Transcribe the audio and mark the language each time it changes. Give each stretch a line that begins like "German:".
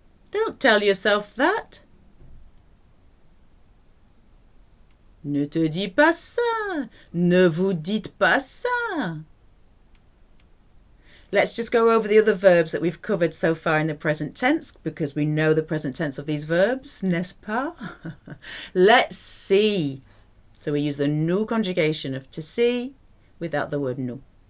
English: Don't tell yourself that.
French: Ne te dis pas ça, ne vous dites pas ça.
English: Let's just go over the other verbs that we've covered so far in the present tense, because we know the present tense of these verbs,
French: n'est-ce pas?
English: Let's see. So we use the nous conjugation of to see without the word nous.